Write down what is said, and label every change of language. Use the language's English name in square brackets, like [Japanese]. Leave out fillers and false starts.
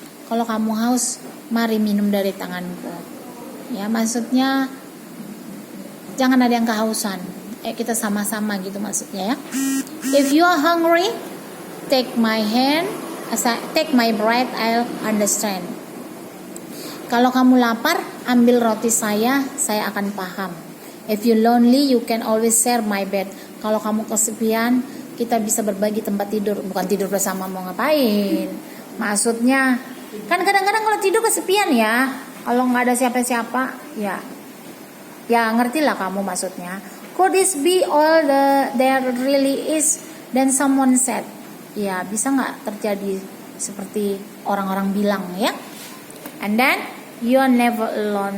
[Indonesian] Kalau kamu haus, mari minum dari tanganku. Ya, maksudnya jangan ada yang kehausan. Kita sama-sama gitu maksudnya ya. [English] If you are hungry, take my hand, take my bread, I'll understand. [Indonesian] Kalau kamu lapar, ambil roti saya akan paham. [English] If you lonely, you can always share my bed. [Indonesian] Kalau kamu kesepian, kita bisa berbagi tempat tidur. Bukan tidur bersama, mau ngapain? Maksudnya, kan kadang-kadang kalau tidur kesepian ya. Kalau nggak ada siapa-siapa, ya ngertilah kamu maksudnya. [English] Could this be all there really is? Then someone said. [Indonesian] Ya, bisa nggak terjadi seperti orang-orang bilang ya? [English] And then you are never alone.